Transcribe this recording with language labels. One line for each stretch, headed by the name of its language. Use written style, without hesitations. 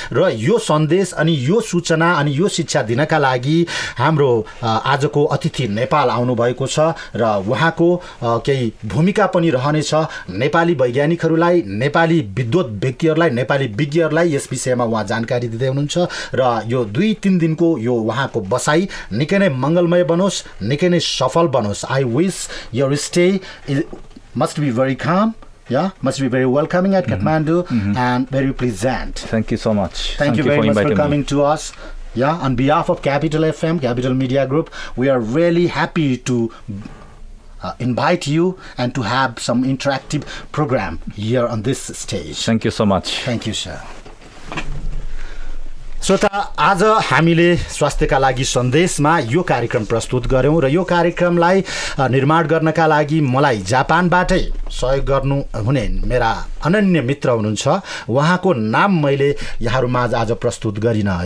Nepali: र यो सन्देश अनि यो सूचना अनि यो शिक्षा दिनका लागि हाम्रो आजको अतिथि नेपाल आउनु भएको छ र उहाँको केही भूमिका पनि रहनेछ नेपाली वैज्ञानिकहरूलाई, नेपाली विद्वत व्यक्तिहरूलाई, नेपाली विज्ञहरूलाई यस विषयमा उहाँ जानकारी दिँदै हुनुहुन्छ र यो 2-3 दिनको यो उहाँको बसाई निकै नै मंगलमय बनोस्, निकै नै सफल बनोस्।
English: I wish your stay must be very calm, must be very welcoming at Kathmandu and very pleasant. Thank you so much. Thank you very much for coming to us. On behalf of Capital FM, Capital Media Group, we are really happy to invite you and to have some interactive program here on this stage. Thank you so much. Thank you, sir.
Nepali: श्रोता, आज हामीले स्वास्थ्यका लागि सन्देशमा यो कार्यक्रम प्रस्तुत गऱ्यौँ र यो कार्यक्रमलाई निर्माण गर्नका लागि मलाई जापानबाटै सहयोग गर्नु हुने मेरा अनन्य मित्र हुनुहुन्छ। उहाँको नाम मैले यहाँहरूमाझ आज प्रस्तुत गरिनँ।